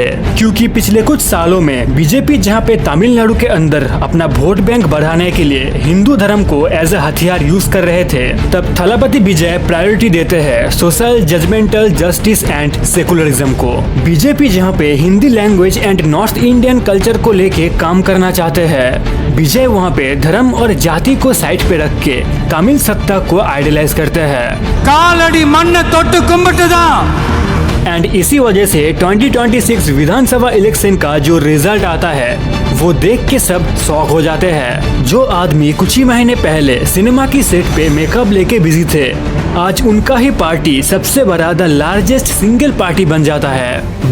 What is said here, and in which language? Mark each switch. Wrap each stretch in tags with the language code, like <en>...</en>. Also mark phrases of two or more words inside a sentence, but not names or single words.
<hi>क्योंकि पिछले कुछ सालों में बीजेपी जहाँ पे तमिलनाडु के अंदर अपना</hi> <en>vote bank</en> <hi>बढ़ाने के लिए हिंदू धर्म को</hi> <en>as a</en> <hi>हथियार यूज कर रहे थे, तब थलपति विजय प्रायोरिटी देते हैं</hi> <en>social, judgemental, justice and secularism</en> <hi>को। बीजेपी जहां पे</hi> <en>Hindi language and North Indian culture</en> <hi>को लेके काम करना चाहते हैं, विजय वहां पे धर्म और जाति को साइड पे रख के तमिल सत्ता को आइडलाइज करते हैं।</hi> <ta>காலடி மண்ணை தொட்டு கும்பிட்டுதான்।</ta> <hi>एंड इसी वजह से 2026 विधानसभा इलेक्शन का जो रिजल्ट आता है वो देख के सब शॉक हो जाते हैं। जो आदमी कुछ ही महीने पहले सिनेमा की सेट पे मेकअप लेके बिजी थे, आज उनका ही पार्टी सबसे बड़ा</hi> <en>the largest single party</en> <hi>बन जाता है।</hi>